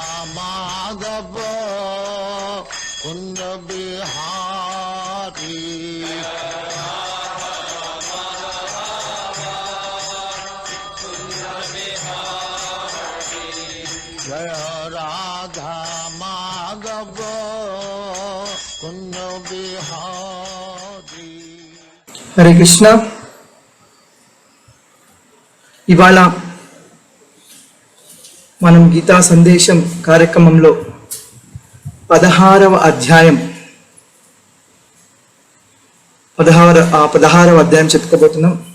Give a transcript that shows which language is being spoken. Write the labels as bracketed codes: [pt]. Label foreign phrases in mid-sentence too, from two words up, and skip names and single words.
[hi] माधव कुंज बिहारी जय राधा माधव कुंज बिहारी। हरे कृष्ण। [te] ఇవాళ మనం గీతా సందేశం కార్యక్రమంలో 16వ అధ్యాయం చెప్పుకోబోతున్నాం.